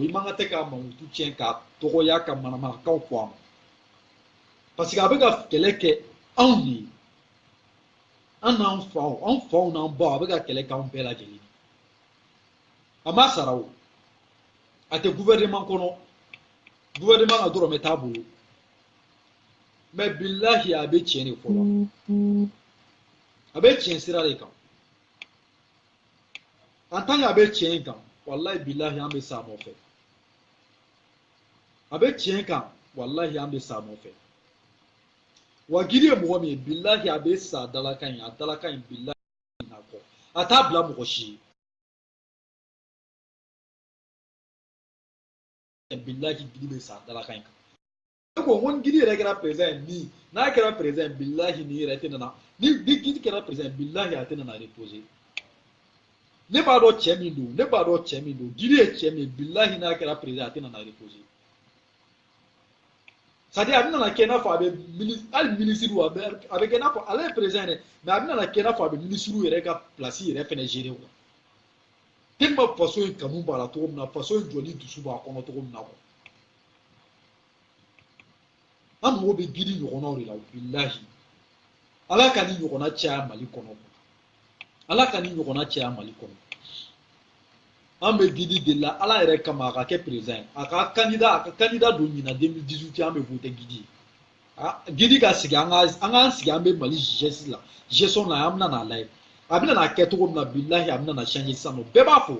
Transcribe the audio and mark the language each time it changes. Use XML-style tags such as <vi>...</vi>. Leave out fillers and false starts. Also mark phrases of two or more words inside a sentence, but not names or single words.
<bm>i man kan tɛ k'a mankutu tiɲɛ k'a tɔgɔya ka manamanakanw fɔ a ma</bm> <fr>parce que</fr> <bm>a bɛ ka kɛlɛ kɛ anw de ye an n'an faw n'an baw a bɛ ka kɛlɛ kɛ anw bɛɛ lajɛlen a ma sara o a tɛ gouvernement kɔnɔ gouvernement ka dɔrɔmɛ t'a bolo mais bilahi a bɛ tiɲɛ de fɔlɔ a bɛ tiɲɛ sira de kan</bm> <fr>en tant que</fr> <bm>a bɛ tiɲɛ kan walayi bilahi an bɛ s'a nɔfɛ abe tiɲɛ kan wallahi an bɛ sa nɔfɛ wa gidi ye mɔgɔ min ye billahi a bɛ sa dalakan in a dalakan in billahi na kɔ a t'a bila mɔgɔ si ye billahi gidi bɛ sa dalakan in kan ko n gidi yɛrɛ kɛra président ni n'a kɛra président billahi ni yɛrɛ tɛ nana ni gidi kɛra président billahi a tɛ nana reposer ne b'a dɔn cɛ min don ne b'a dɔn cɛ min don gidi ye cɛ min ye billahi n'a kɛra président a tɛ nana reposer</bm> <fr>c'est-à-dire</fr> <bm>a bɛ nana kɛ i n'a fɔ a bɛ hali minisiriw a bɛ kɛ i n'a fɔ ale ye président yɛrɛ mais a bɛ nana kɛ i n'a fɔ a bɛ minisiriw yɛrɛ ka place yɛrɛ fɛnɛ gérer quoi tellement faso in kanu b'a la cogo min na faso in jɔli dusu b'a kɔnɔ cogo min na quoi an mago bɛ gidi ɲɔgɔnnaw de la billahi ala ka ni ɲɔgɔnna caya mali kɔnɔ ala ka ni ɲɔgɔnna caya mali kɔnɔ an bɛ gidi de la ala yɛrɛ kama a ka kɛ président a ka candidat don ɲina 2018 an bɛ voter gidi gidi ka sigi an k'an sigi an bɛ mali gestion la gestion la an bɛna n'a lajɛ a bɛna n'a kɛ cogo min na billahi a bɛna na changer sisan nɔ bɛɛ</bm>